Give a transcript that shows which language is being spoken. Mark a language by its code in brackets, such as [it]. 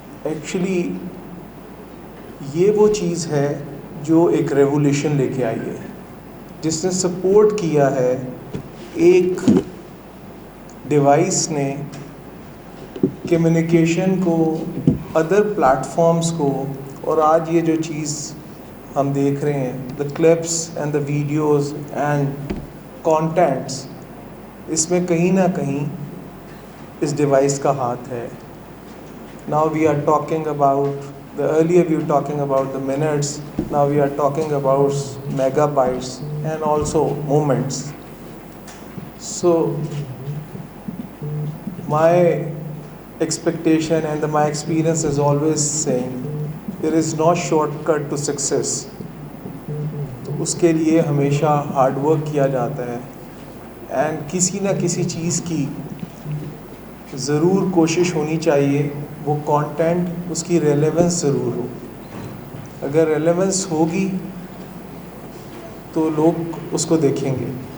[ur] Actually یہ وہ چیز ہے جو ایک ریولیوشن لے کے آئی ہے, جس نے سپورٹ کیا ہے ایک ڈیوائس نے کمیونیکیشن کو, ادر پلیٹفارمز کو. اور آج یہ جو چیز ہم دیکھ رہے ہیں, دا clips and the videos and contents, اس میں کہیں نہ کہیں اس ڈیوائس کا ہاتھ ہے. [en] Now we are talking about the earlier we were talking about the minutes, now we are talking about megabytes and also moments. So my expectation and my experience is always saying there is no shortcut to success. [ur] اس کے لیے ہمیشہ hard work کیا جاتا ہے and کسی نہ کسی چیز کی ضرور کوشش ہونی چاہیے وہ کانٹینٹ اس کی ریلیونس ضرور ہو. اگر ریلیونس ہوگی تو لوگ اس کو دیکھیں گے.